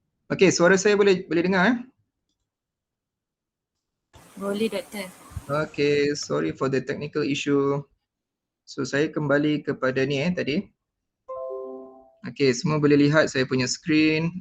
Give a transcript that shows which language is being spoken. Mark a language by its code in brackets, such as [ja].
[ms] Okay, suara saya boleh dengar eh? Boleh Doktor. [en] Okay, sorry for the technical issue. [ms] So saya kembali kepada ni tadi. Okay, semua boleh lihat saya punya screen.